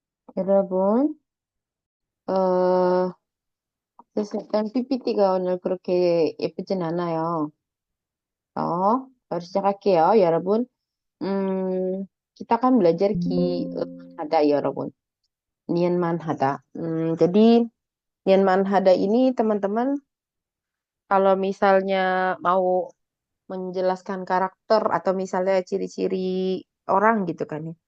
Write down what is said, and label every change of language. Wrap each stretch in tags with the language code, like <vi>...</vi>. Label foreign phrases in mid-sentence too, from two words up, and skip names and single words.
<ko>여러분, 어, 일단 PPT가 오늘 그렇게 예쁘진 않아요. 바로 시작할게요, 여러분.</ko> <id>Kita kan belajar hada, 여러분.</id> <ko>N만 하다.</ko> <id>Jadi,</id> <ko>N만 하다</ko> <id>ini, teman-teman, kalau misalnya mau menjelaskan karakter atau misalnya ciri-ciri orang gitu kan ya.</id>